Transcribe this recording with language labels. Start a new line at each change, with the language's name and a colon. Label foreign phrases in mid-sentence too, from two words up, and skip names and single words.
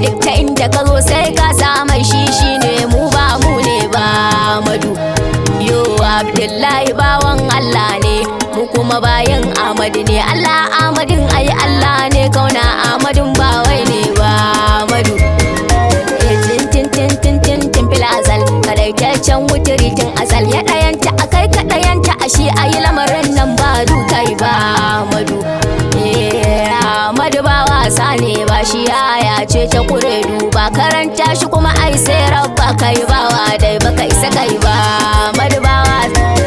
Hausa: Duk ta inda ka zo sai ka sa mai shi, shi ne mu, ba mu ne ba, Amadu. Yo, Abdullahi bawan Allah ne, mu kuma bayan Amadu ne. Allah Amadun ai Allah ne, kauna Amadun ba wai ne ba, Amadu. Eh, tin, tin, tin, tin, tin, tin
Arabic: في الأزل,
Hausa: kadaitaccen wutiri tun Azal ya ɗayanta, a kai ka ɗayanta, ashe a yi lamarin nan ba dukai ba, Amadu. Eh, Amadu ba wasa ne ba, shi aya ce ta kure duba. Karanta shi kuma ai sai Rabba kai bawa dai baka isa kai ba, Amadu ba wasa.